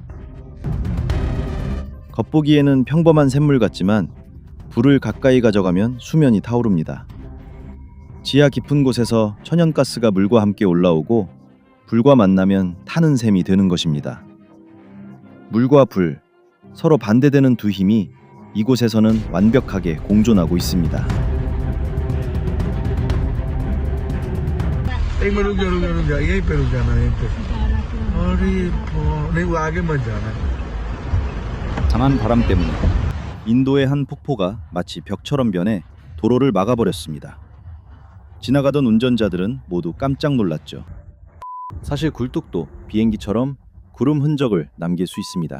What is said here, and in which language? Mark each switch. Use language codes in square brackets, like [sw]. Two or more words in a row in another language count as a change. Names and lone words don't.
[ko] 겉보기에는 평범한 샘물 같지만 불을 가까이 가져가면 수면이 타오릅니다. 지하 깊은 곳에서 천연가스가 물과 함께 올라오고 불과 만나면 타는 셈이 되는 것입니다. 물과 불, 서로 반대되는 두 힘이 이곳에서는 완벽하게 공존하고 있습니다. [hi] एक मिनट रुक जा रुक जा रुक जा यहीं पे रुक जाना यहीं पे अरे नहीं वो आगे मत जाना [ko] 강한 바람 때문에 인도의 한 폭포가 마치 벽처럼 변해 도로를 막아버렸습니다. 지나가던 운전자들은 모두 깜짝 놀랐죠. 사실 굴뚝도 비행기처럼 구름 흔적을 남길 수 있습니다.